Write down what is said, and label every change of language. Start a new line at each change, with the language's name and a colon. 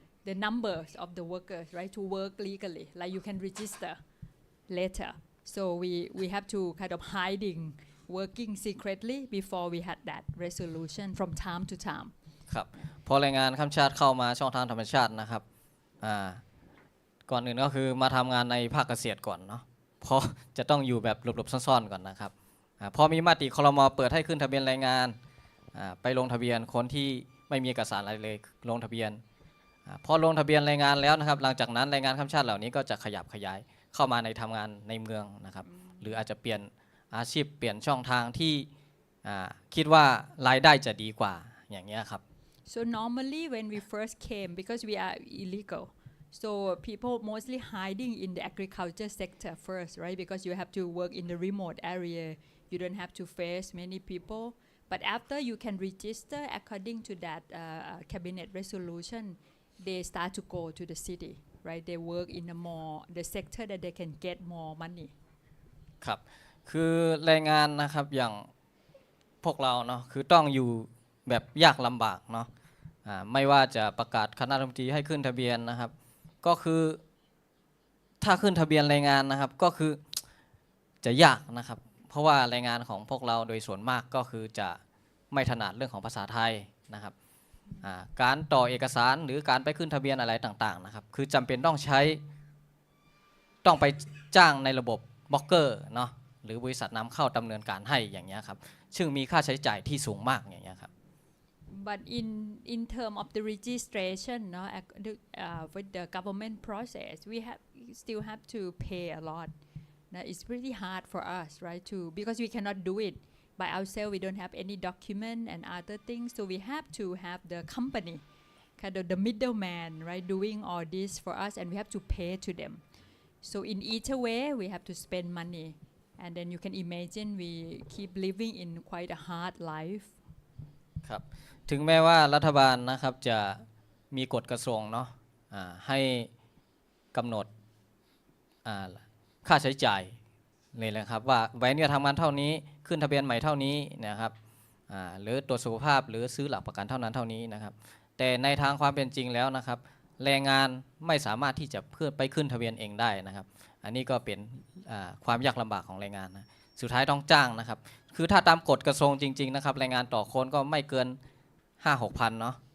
English: the numbers of the workers, right, to work legally. Like you can register later. So we have to kind of hiding, working secretly before we had that resolution from time to time.
Thai: ครับพอแรงงานข้ามชาติเข้ามาช่องทางธรรมชาตินะครับก่อนอื่นก็คือมาทำงานในภาคเกษตรก่อนเนาะเพราะจะต้องอยู่แบบหลบๆซ่อนๆก่อนนะครับพอมีมติครม. เปิดให้ขึ้นทะเบียนแรงงานไปลงทะเบียนคนที่ไม่มีเอกสารอะไรเลยลงทะเบียนพอลงทะเบียนแรงงานแล้วนะครับหลังจากนั้นแรงงานข้ามชาติเหล่านี้ก็จะขยับขยายเข้ามาในทำงานในเมืองนะครับหรืออาจจะเปลี่ยนอาชีพเปลี่ยนช่องทางที่คิดว่ารายได้จะดีกว่าอย่างเงี้ยครับ
English: So normally when we first came, because we are illegal, so people mostly hiding in the agriculture sector first, right? Because you have to work in the remote area, you don't have to face many people. But after you can register according to that cabinet resolution, they start to go to the city, right? They work in the sector that they can get more money.
Thai: ครับคือแรงงานนะครับอย่างพวกเราเนาะคือต้องอยู่แบบยากลำบากเนาะไม่ว่าจะประกาศคณะรัฐมนตรีให้ขึ้นทะเบียนนะครับก็คือถ้าขึ้นทะเบียนแรงงานนะครับก็คือจะยากนะครับเพราะว่าแรงงานของพวกเราโดยส่วนมากก็คือจะไม่ถนัดเรื่องของภาษาไทยนะครับการต่อเอกสารหรือการไปขึ้นทะเบียนอะไรต่างๆนะครับคือจำเป็นต้อ งไปจ้างในระบบบล็อกเกอร์เนาะหรือบริษัทนำเข้าดำเนินการให้อย่างเงี้ยครับซึ่งมีค่าใช้จ่ายที่สูงมากอย่างเงี้ยครับ
English: But in term of the registration, no, with the government process, we still have to pay a lot. Now, it's pretty hard for us, right? Because we cannot do it by ourselves. We don't have any document and other things, so we have to have the company, kind of the middleman, right, doing all this for us, and we have to pay to them. So in either way, we have to spend money, and then you can imagine we keep living in quite a hard life.
Thai: ครับถึงแม้ว่ารัฐบาลนะครับจะมีกฎกระทรวงเนาะให้กำหนดค่าใช้จ่ายเลยนะครับว่าใบอนุญาตทำงานเท่านี้ขึ้นทะเบียนใหม่เท่านี้นะครับ หรือตรวจสุขภาพหรือซื้อหลักประกันเท่านั้นเท่านี้นะครับแต่ในทางความเป็นจริงแล้วนะครับแรงงานไม่สามารถที่จะไปขึ้นทะเบียนเองได้นะครับอันนี้ก็เป็นความยากลำบากของแรงงานนะสุดท้ายต้องจ้างนะครับคือถ้าตามกฎกระทรวงจริงๆนะครับแรงงานต่อคนก็ไม่เกิน 5-6 พันเนาะ